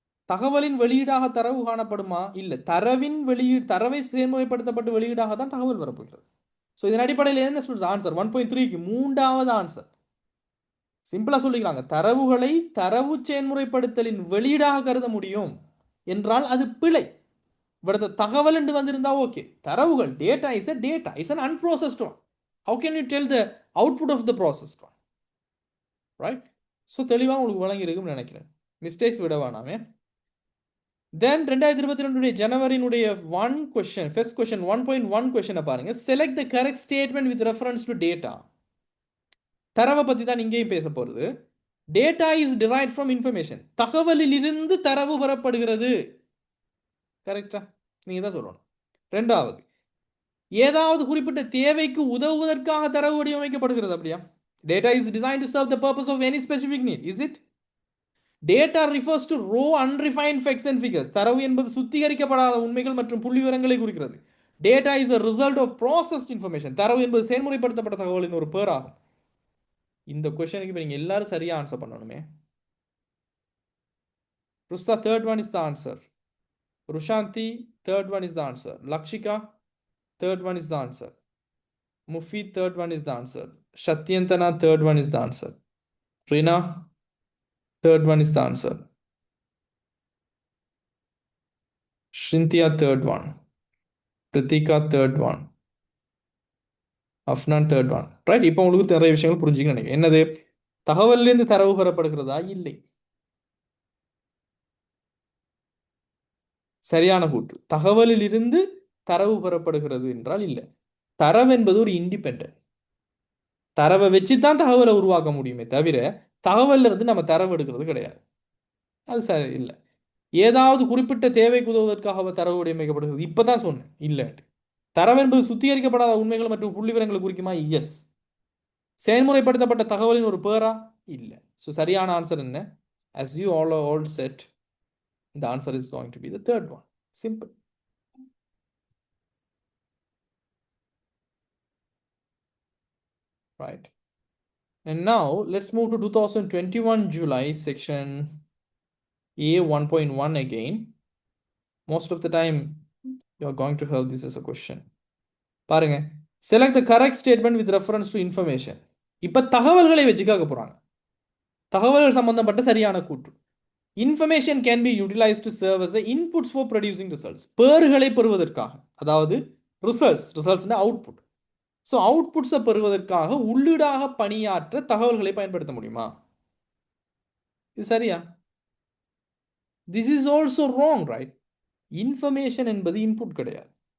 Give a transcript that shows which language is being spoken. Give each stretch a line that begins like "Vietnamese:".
Tamil: தகவலின் வெளியீடாக தரவு காணப்படுமா? இல்லை, தரவை செயல்முறைப்படுத்தப்பட்டு வெளியீடாக தான் தகவல் வரப்போகிறது. ஸோ இதன் அடிப்படையில் என்ன ஸ்டூடெண்ட்ஸ் ஆன்சர் 1.3க்கு மூன்றாவது ஆன்சர் சிம்பிளா சொல்லிக்கிறாங்க. தரவுகளை தரவு செயல்முறைப்படுத்தலின் வெளியீடாக கருத முடியும் என்றால் அது பிழை. இவரது தகவல் என்று வந்திருந்தா ஓகே.
English: தரவுகள், data is a data, it's an unprocessed one. How can you tell the output of the processed one? Right?
Tamil: So தெளிவாக உங்களுக்கு வழங்கி இருக்கும்னு நினைக்கிறேன். மிஸ்டேக்ஸ் விட வேணாமே. தென் 2022 ஜனவரியினுடைய ஃபர்ஸ்ட் கொஸ்டின் 1.1 கொஸ்டினை பாருங்க.
English: Select the correct statement with reference to data.
Tamil: தரவை பற்றி தான் இங்கேயும் பேச போகிறது.
English: Data is derived from information.
Tamil: தகவலில் இருந்து தரவு பெறப்படுகிறது. கரெக்டா? நீங்க தான் சொல்லணும். ரெண்டாவது, ஏதாவது குறிப்பிட்ட தேவைக்கு உதவுவதற்காக தரவு வடிவமைக்கப்படுகிறது. அப்படியா?
English: Data is design to serve the purpose of any specific need. Is it? Data refers to raw unrefined facts and figures.
Tamil: தரவு என்பது சுத்திகரிக்கப்படாத உண்மைகள் மற்றும் புள்ளி விவரங்களை குறிக்கிறது.
English: Data is a result of processed information.
Tamil: தரவு என்பது செயல்முறைப்படுத்தப்பட்ட தகவலின் ஒரு பேர் ஆகும். இந்த கொஸ்டினுக்கு இப்போ நீங்கள் எல்லாரும் சரியாக ஆன்சர் பண்ணணுமே.
English: Rushda, third one is the answer. Rushanti, third one is the answer. Lakshika, third one is the answer. Mufi, third one is the answer. Shatyantana, third one is the answer. Rina, third one is the answer. Shrintia, third one. Pritika, third one. Afnan, third one. Right?
Tamil: இப்போ உங்களுக்கு நிறைய விஷயங்கள் புரிஞ்சுக்க நினைக்கிறேன். என்னது? தகவலிலிருந்து தரவு பெறப்படுகிறதா? இல்லை. சரியான கூற்று. தகவலில் இருந்து தரவு பெறப்படுகிறது என்றால் இல்லை. தரவு என்பது ஒரு இண்டிபெண்டன்ட். தரவை வச்சு தான் தகவலை உருவாக்க முடியுமே தவிர தகவல்ல இருந்து நம்ம தரவு எடுக்கிறது கிடையாது. அது சரி இல்லை. ஏதாவது குறிப்பிட்ட தேவைக்கு உதவுவதற்காக தரவு வடிவமைக்கப்படுகிறது. இப்பதான் சொன்னேன் இல்லை. தரவு என்பது சுத்திகரிக்கப்படாத உண்மைகள் மற்றும் புள்ளி விவரங்களை குறிக்குமா? எஸ். செயல்முறைப்படுத்தப்பட்ட தகவலின் ஒரு பேரா? இல்லை. ஸோ சரியான ஆன்சர் என்ன?
English: as you all said, the answer is going to be the third one. Simple. Right. And now let's move to 2021 July section A 1.1 again. Most of the time you're going to have this as a question.
Tamil: பாருங்க,
English: select the correct statement with reference to information.
Tamil: இப்ப தகவல்களை வச்சுக்காக போறாங்க. தகவல்கள் சம்பந்தப்பட்ட சரியான கூற்று. Information can be utilized to serve as the inputs for producing results. பேறுகளை பெறுவதற்காக, அதாவது ரிசல்ட்ஸ்னா அவுட்புட். ஸோ அவுட்புட்ஸை பெறுவதற்காக உள்ளீடாக பணியாற்ற தகவல்களை பயன்படுத்த முடியுமா? இது சரியா?
English: This is also wrong, right?
Tamil: Information என்பது இன்புட் கிடையாது.